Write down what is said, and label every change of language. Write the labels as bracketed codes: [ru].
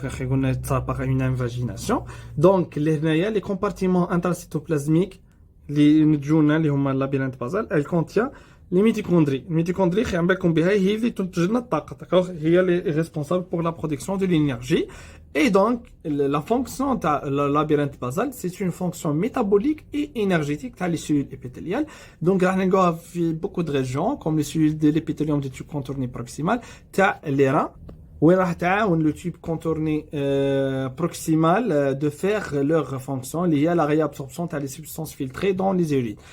[fr] قلنا par une invagination. donc les compartiments intracytoplasmiques [ar] اللي نتجونا اللي هما [fr] labyrinthe basale, elle contient les mitochondries. [ar] Les mitochondries, خلينا بالكم بها هي اللي تنتج لنا الطاقة, d'accord. هي اللي [fr] responsable pour la production de l'énergie. Et donc, la fonction de la labyrinthe basal, c'est une fonction métabolique et énergétique dans les cellules épithéliales. Donc, il y a beaucoup de régions, comme les cellules de l'épithélium du tube contourné proximal, les reins, où le tube contourné proximal de faire leur fonction liée à la réabsorption des substances filtrées dans les urines.